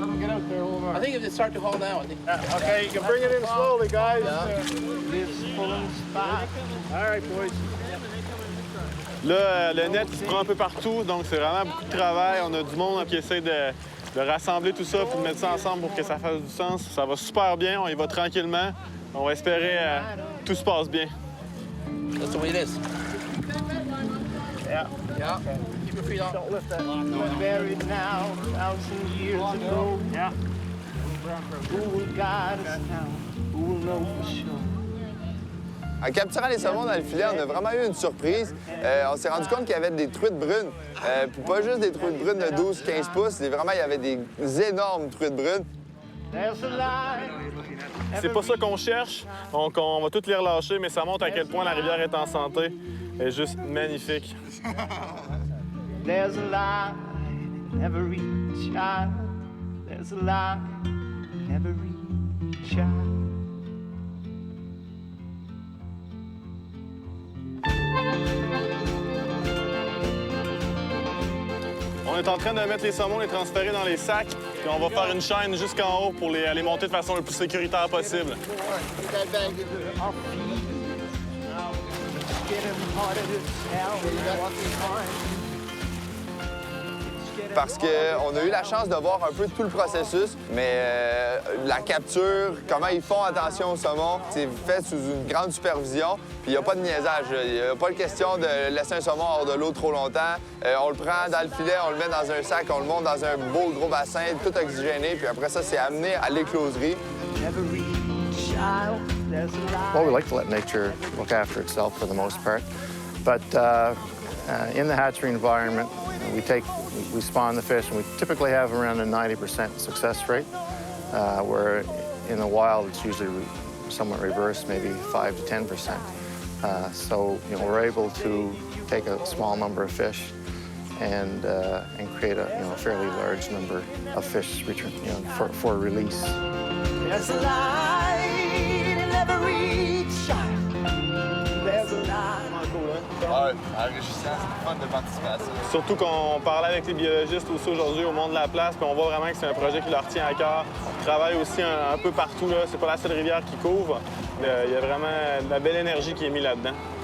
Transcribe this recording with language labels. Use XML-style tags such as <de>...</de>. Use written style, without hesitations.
<en>Let him get out there a little more. I think if they start to hold down, Okay, you can bring it in slowly, guys. It's pulling back. All right, boys.</en> <fr>Là, le net, il se prend un peu partout, donc c'est vraiment beaucoup de travail. On a du monde qui essaie de rassembler tout ça puis de mettre ça ensemble pour que ça fasse du sens. Ça va super bien, on y va tranquillement. On va espérer que tout se passe bien.</fr> <en>that's the way it is. Yeah. Yeah. Keep your feet up. Don't lift that. Buried now, 1,000 years ago. Yeah. Who will guide us now? Who will know for sure?</en> <fr>En capturant les saumons dans le filet, on a vraiment eu une surprise. On s'est rendu compte qu'il y avait des truites brunes. Puis pas juste des truites brunes de 12-15 pouces, vraiment, il y avait des énormes truites brunes. C'est pas ça qu'on cherche, donc on va toutes les relâcher, mais ça montre à quel point la rivière est en santé. Elle est juste magnifique.</fr> <en>There's a light in every child. There's a light in every child.</en> <fr>On est en train de mettre les saumons, les transférer dans les sacs, puis on va faire une chaîne jusqu'en haut pour les monter de façon le plus sécuritaire possible. Parce qu'on a eu la chance de voir un peu tout le processus, mais la capture, comment ils font attention au saumon, c'est fait sous une grande supervision, puis il n'y a pas de niaisage. Il n'y a pas de question de laisser un saumon hors de l'eau trop longtemps. On le prend dans le filet, on le met dans un sac, on le monte dans un beau gros bassin, tout oxygéné, puis après ça, c'est amené à l'écloserie.</fr> <en>Well, we like to let nature look after itself for the most part, but in the hatchery environment, we spawn the fish, and we typically have around a 90% success rate, where in the wild it's usually somewhat reversed, maybe 5 to 10%. So we're able to take a small number of fish and create a fairly large number of fish return, for release. There's a light in every child. There's a light.</en> <fr>Ouais, enrichissant, c'est fun de participer à ça. Surtout qu'on parlait avec les biologistes aussi aujourd'hui au Monde de la Place, puis on voit vraiment que c'est un projet qui leur tient à cœur. Ils travaillent aussi un peu partout, là. C'est pas la seule rivière qui couvre. Il y a vraiment de la belle énergie qui est mise là-dedans.</fr>